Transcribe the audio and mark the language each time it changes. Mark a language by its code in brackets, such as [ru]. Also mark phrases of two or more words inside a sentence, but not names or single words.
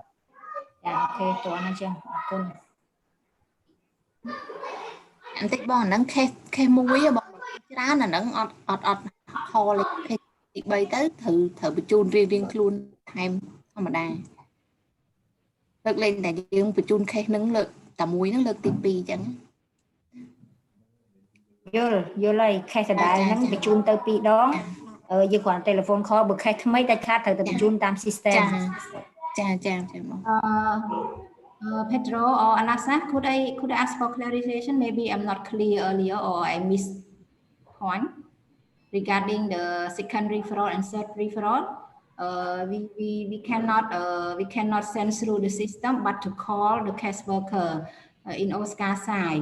[km] ចាអូខេតោះហ្នឹងចឹងអរគុណបន្តិចបងអាហ្នឹង case មួយបងច្រើនអាហ្នឹងអត់ call ទី3ទៅត្រូវបញ្ជូនរៀងខ្លួនថែមធម្មតាលើកលែងតែយើងបញ្ជូន case ហ្នឹងលើកតែមួយហ្នឹងលើកទី2ចឹង យល់ហើយ case ដដែលហ្នឹងបញ្ជូនទៅ2ដងយើងគ្រាន់ [en] telephone call [km] បើ case ថ្មីតែខាតត្រូវតែបញ្ជូនតាម system ចាបង [en] Pedro or Alasa, could I ask for clarification? Maybe I'm not clear earlier or I missed point regarding the second referral and third referral. We cannot send through the system, but to call the case worker in OSCAR side.